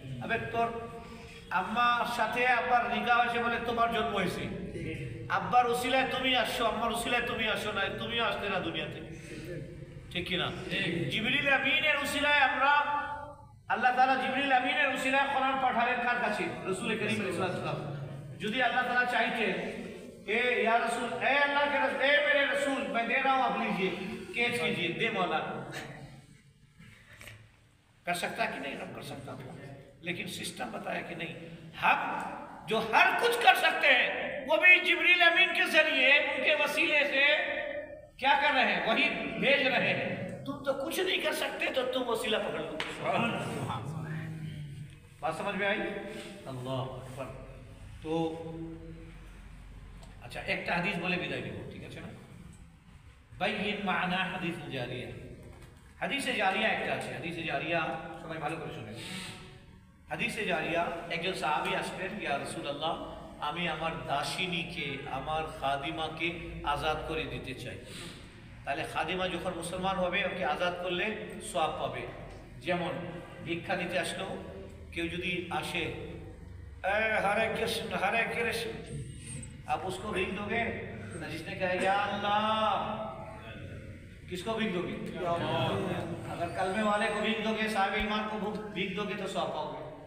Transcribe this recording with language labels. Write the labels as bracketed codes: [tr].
[bn] আবে তোর আম্মার সাথে আব্বার নিকাহ হয়েছে বলে তোমার জন্ম হয়েছে, আব্বার ওসিলায় তুমি আসছো, আম্মার ওসিলায় তুমি আসো না, তুমিও আসলে না দুনিয়াতে, ঠিক কিনা? জিবরিল আমিনের ওসিলায় আমরা, আল্লাহ তাআলা জিবরিল আমিনের ওসিলায় কোরআন পাঠালেন কার কাছে? রাসূল করিম সাল্লাল্লাহু আলাইহি ওয়াসাল্লাম। যদি আল্লাহ তাআলা চাইতেন [hi] ए या रसूल, ए अल्लाह के रसूल, ए मेरे रसूल, मैं दे रहा हूँ, आप लीजिए, कैच कीजिए, दे मौला, कर सकता कि नहीं? रब कर सकता था, लेकिन सिस्टम बताया कि नहीं, हम जो हर कुछ कर सकते हैं वो भी जिब्रील अमीन के जरिए उनके वसीले से क्या कर रहे हैं? वही भेज रहे हैं। तुम तो कुछ नहीं कर सकते तो तुम वसीला पकड़ लो। बात समझ में आई? अल्लाह अकबर। तो अच्छा एक हदीस बोले विदाई देव, ठीक है ना? [ar] বাইয়িন মা'না হাদিসুল জারিয়া। [bn] হাদিসে জারিয়া একটা আছে, হাদিসে জারিয়া সবাই ভালো করে শুনেন। হাদিসে জারিয়া একজন সাহাবী আসলেন, ইয়া রাসূলুল্লাহ আমি আমার দাসিনীকে, আমার খাদিমাকে আজাদ করে দিতে চাই। তাহলে খাদিমা যখন মুসলমান হবে ওকে আজাদ করলে সওয়াব পাবে। যেমন ভিক্ষা দিতে আসলো কেউ যদি আসে, [hi] हरे कृष्ण हरे कृष्ण, आप उसको भीख दोगे? जिसने कहा या अल्लाह, किसको भीख दोगे? अगर कलमे वाले को भीख दोगे, साहिब ईमान को भीख दोगे तो सवाब पाओगे।